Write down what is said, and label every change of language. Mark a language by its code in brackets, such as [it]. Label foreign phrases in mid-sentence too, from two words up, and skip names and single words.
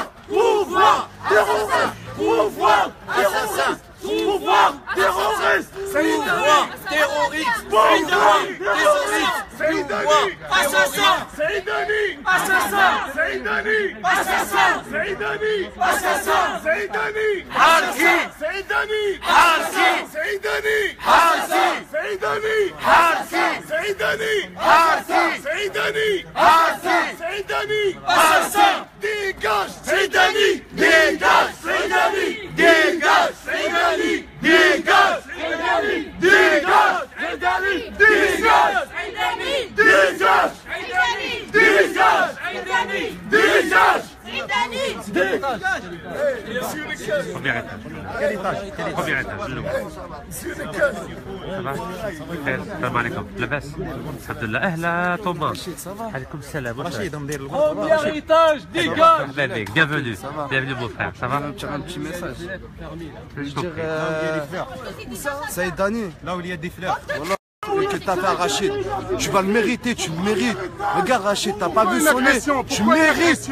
[fr] Pouvoir terroriste. Pouvoir terroriste. Pouvoir terroriste. Pouvoir terroriste. Pouvoir terroriste. Pouvoir assassin. Saïdani. Assassin. Saïdani. Assassin. Saïdani. Assassin. Saïdani. Harki. Saïdani. Harki. Saïdani. Harki. Saïdani. Harki. Saïdani. Harki. Saïdani. Harki. Saïdani. Assassin. Dégage. Saïdani. Dégage. Saïdani. Dégage. Saïdani. Dégage. Saïdani. Dégage. Saïdani. Dégage. Dégage. Dégage. Dégage. Premier étage. Quel étage? Premier étage. Ça va? [ar] السلام عليكم. لاباس؟ الحمد لله. أهلا توماس. عليكم السلام. [fr] Premier étage, dégage. Bienvenue. Bienvenue mon frère. Ça va? Un petit message. Je t'en prie. Saïdani, là où il y a des fleurs. Que t'as fait à Rachid, tu vas le mériter, tu le mérites. Regarde Rachid, t'as pas vu son nez, tu mérites.